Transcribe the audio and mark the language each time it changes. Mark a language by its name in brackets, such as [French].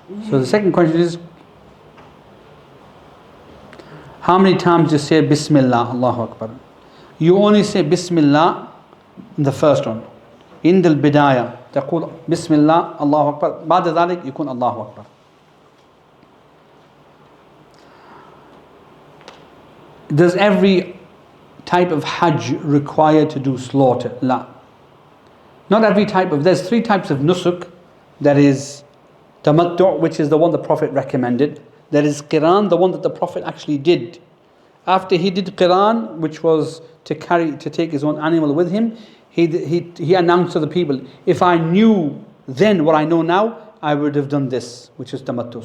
[English] So the second question is, how many times you say Bismillah, Allahu Akbar? You only say Bismillah in the first one. [Arabic] In the bidayah تقول بسم الله الله أكبر, بعد ذلك يكون الله أكبر. [English] Does every type of Hajj require to do slaughter? La. Not every type of, there's 3 types of nusuk. There is tamattu', which is the one the Prophet recommended. There is qiran, the one that the Prophet actually did. After he did qiran, which was to take his own animal with him, he announced to the people, if I knew then what I know now, I would have done this, which is tamattu.